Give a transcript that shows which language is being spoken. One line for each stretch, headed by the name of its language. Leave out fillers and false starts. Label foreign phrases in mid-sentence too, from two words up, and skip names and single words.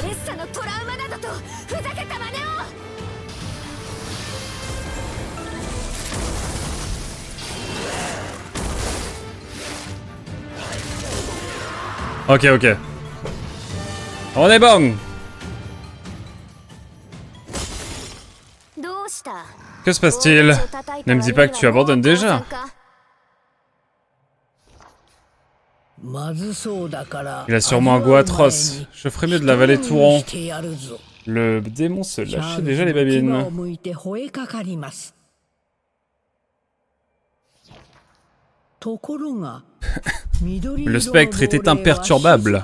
Japanese: セレッサのトラウマなどとふざけた真似を。
French: Ok, ok. On est bon.
Japanese: どうした？
French: Que se passe-t-il? Ne me dis pas que tu abandonnes déjà.
Japanese: まずそうだから
French: Il a sûrement un goût atroce. Je ferais mieux de l'avaler tout rond. Le démon se lâchait déjà les babines. Le spectre était imperturbable.